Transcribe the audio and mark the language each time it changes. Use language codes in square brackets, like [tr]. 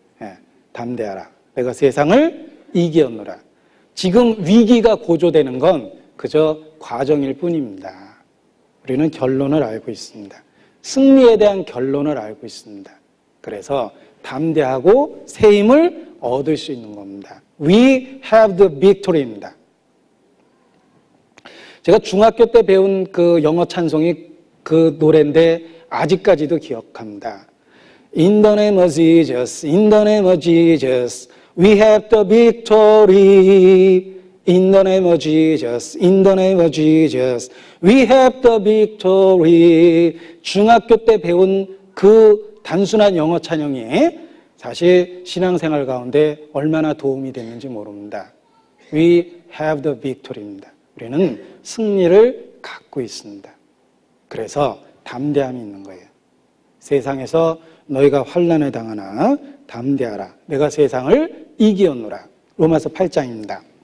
[ko] 예, 담대하라. 내가 세상을 이기었노라. 지금 위기가 고조되는 건 그저 과정일 뿐입니다. 우리는 결론을 알고 있습니다. 승리에 대한 결론을 알고 있습니다. 그래서 담대하고 새 힘을 얻을 수 있는 겁니다. [en] We have the victory입니다. [ko] 제가 중학교 때 배운 그 영어 찬송이 그 노래인데 아직까지도 기억합니다. [en] In the name of Jesus, in the name of Jesus, we have the victory. In the name of Jesus, in the name of Jesus, we have the victory. [ko] 중학교 때 배운 그 단순한 영어 찬양이 사실 신앙생활 가운데 얼마나 도움이 됐는지 모릅니다. [en] We have the victory입니다. [ko] 우리는 승리를 갖고 있습니다. 그래서 담대함이 있는 거예요. 세상에서 너희가 환난을 당하나 담대하라. 내가 세상을 이기었노라. 로마서 8장입니다.